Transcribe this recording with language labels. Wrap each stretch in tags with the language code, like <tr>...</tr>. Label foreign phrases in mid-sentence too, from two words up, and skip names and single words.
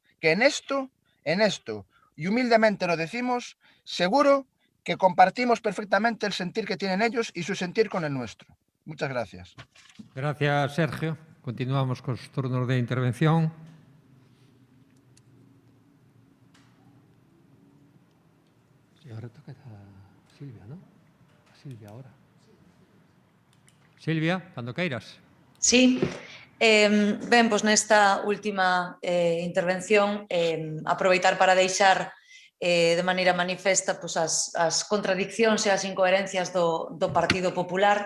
<es>Que en esto, y humildemente lo decimos, seguro que compartimos perfectamente el sentir que tienen ellos y su sentir con el nuestro. Muchas gracias. Gracias, Sergio. Continuamos con los turnos de intervención. Y ahora toca a Silvia, ¿no? A Silvia ahora. Silvia,</es> <gl>cando queiras.</gl> <es>Sí.</es> <gl>Ben, pois nesta última intervención aproveitar para deixar de maneira manifesta pois, as contradiccións e as incoherencias do Partido Popular.</gl>